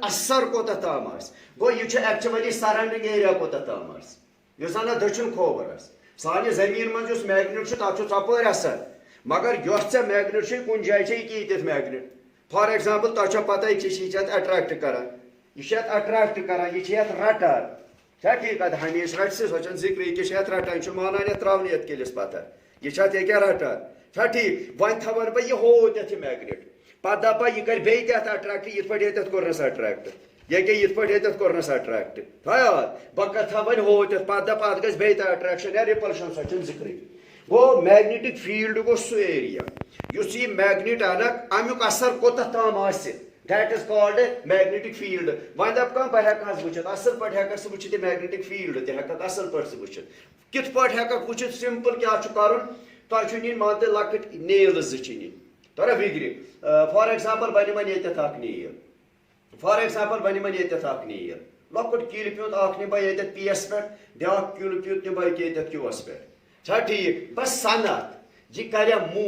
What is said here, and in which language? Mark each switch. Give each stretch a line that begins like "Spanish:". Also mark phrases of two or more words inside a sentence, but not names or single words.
Kashmiri: اثر کوٗتاہ تام آسہِ گوٚو یہِ چھُ
English: actually surrounding area
Kashmiri: کوٗتاہ تام آسہِ یُس زن دٔچھُن کھووُر آسہِ سانہِ زٔمیٖن منٛز یُس میگنیٹ چھُ تتھ چھُ ژۄپٲرۍ اثر مگر یۄس ژےٚ میگنیٹ چھِ کُنہِ جایہِ چھِ یہِ ییٚتٮ۪تھ
English: magnet for example
Kashmiri: تۄہہِ چھو پتہ یہِ چھِ اتھ اٹریکٹ کران یہِ چھِ اتھ اٹریکٹ کران یہِ چھِ اتھ رٹان چھا ٹھیٖک اتھ ہمیشہِ رٹہِ سۄ چھنہٕ ذِکرٕے یہِ چھِ اتھ رٹان یہِ چھُ مانان یتھ تراونہٕ یتھ کِلِس پتھر یہِ چھِ اتھ ییٚکیاہ رٹان چھا ٹھیک ون تھاون بہ یہ ہو تتھ میگنیٹ پتہ دپا یہ کر بیٚیہِ تتھ اٹریکٹ یتھ پٲٹھۍ ییٚتٮ۪تھ کوٚرنس اٹریکٹ یہ کہ یتھ پٲٹھۍ ییٚتٮ۪تھ کوٚرنس اٹریکٹ تھایا بہ کر تھا ون ہو تتھ پتہ دپا اتھ گژھِ بیٚیہِ تہِ اٹریکشن یا رِپلشن سۄ چھنہٕ ذکرٕے گوٚو میگنیٹک فیلڈ گوٚو سُہ ایریا یُس یہ میگنیٹ انکھ امیُک اثر کوتاہ تام آسہِ
English: that is called magnetic field
Kashmiri: ون دپ کانٛہہ بہ ہیٚکہٕ وٕچھِتھ اصل پٲٹھۍ ہیٚککھ ژٕ وٕچھِتھ یہ
English: magnetic field
Kashmiri: تہِ ہیٚککھ اصل پٲٹھۍ ژٕ وٕچھِتھ کِتھ پٲٹھۍ ہیٚککھ وٕچھِتھ سمپل کیٛاہ چھُ کرُن تۄہہِ چھُ نِنۍ مان تہٕ لۄکٕٹۍ نیلٕز زٕ چھِ نِنۍ تۄرا فِکرِ
English: for example
Kashmiri: بنہِ وۄنۍ ییٚتٮ۪تھ اکھ نیل
English: for example
Kashmiri: بنہِ وۄنۍ ییٚتٮ۪تھ اکھ نیل لۄکُٹ کِلۍ پیوٗنت اکھ نِمہٕ بہٕ ییٚتٮ۪تھ پی یس پٮ۪ٹھ بیٛاکھ کِلۍ پیوٗنت نِمہٕ بہٕ ییٚتٮ۪تھ کیوٗوس پٮ۪ٹھ چھا ٹھیٖک بہٕ سنہٕ اتھ یہ کریا